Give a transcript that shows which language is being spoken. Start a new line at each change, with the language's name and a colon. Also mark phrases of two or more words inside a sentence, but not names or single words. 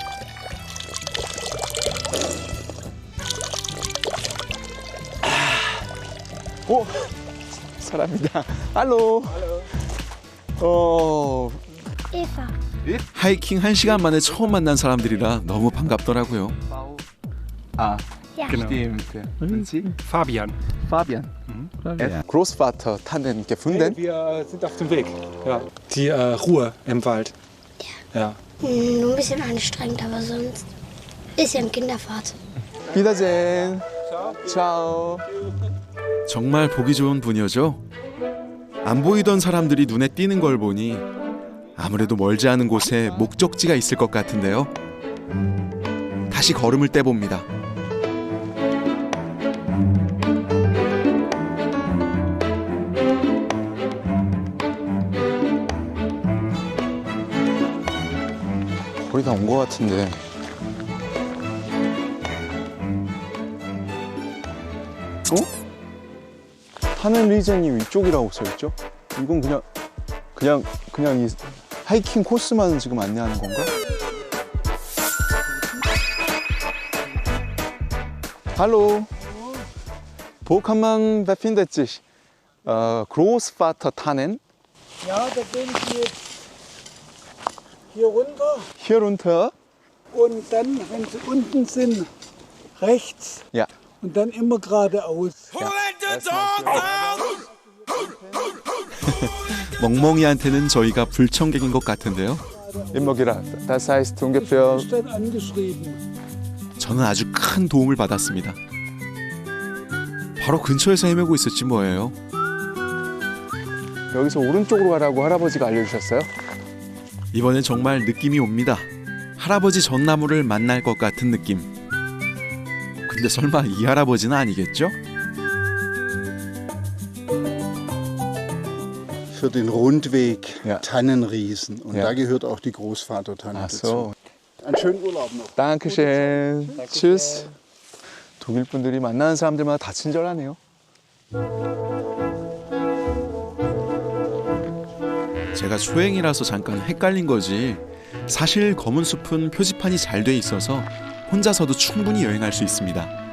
Korean: 오! 사람이다. 할로. Eva. 하이킹 1시간 만에 처음 만난 사람들이라 너무 반갑더라고요. 아,
German: Ja. stimmt. Und Sie? Fabian. Fabian. Großvater Tannen gefunden? Wir sind auf dem Weg. Ja. Die Ruhe im Wald. Ja. Nur ein bisschen anstrengend, aber sonst ist ja ein Kinderfahrt. Wiedersehen. Ciao.
Korean: 정말 보기 좋은 분이죠. 안 보이던 사람들이 눈에 띄는 걸 보니 아무래도 멀지 않은 곳에 목적지가 있을 것 같은데요. 다시 걸음을 떼봅니다. 거의 다 온 것 같은데. 어? 타는 리전이 위쪽이라고 써있죠? 이건 그냥 이 하이킹 코스만 지금 안내하는 건가?
German: Hallo. Wo kann man befindet sich Großvater Tannen? Ja, da gehen Sie jetzt hier runter Hier runter? und dann, wenn Sie unten sind, rechts Ja. und dann immer geradeaus.
Korean: 멍멍이한테는 저희가 불청객인 것 같은데요.
German: Immer gerade. Das heißt ungefähr Ist dann angeschrieben.
Korean: 저는 아주 큰 도움을 받았습니다. 바로 근처에서 헤매고 있었지 뭐예요. 여기서 오른쪽으로 가라고 할아버지가 알려주셨어요? 이번엔 정말 느낌이 옵니다. 할아버지 전나무를 만날 것 같은 느낌. 근데 설마 이 할아버지는 아니겠죠?
German: Für den Rundweg Ja. Tannenriesen. Und Ja. da gehört auch die Großvatertanne Ach dazu. so. Einen schönen Urlaub noch. Dankeschön. Tschüss.
Korean: 독일 분들이 만나는 사람들마다 다 친절하네요. 제가 초행이라서 잠깐 헷갈린 거지. 사실 검은 숲은 표지판이 잘 돼 있어서 혼자서도 충분히 여행할 수 있습니다.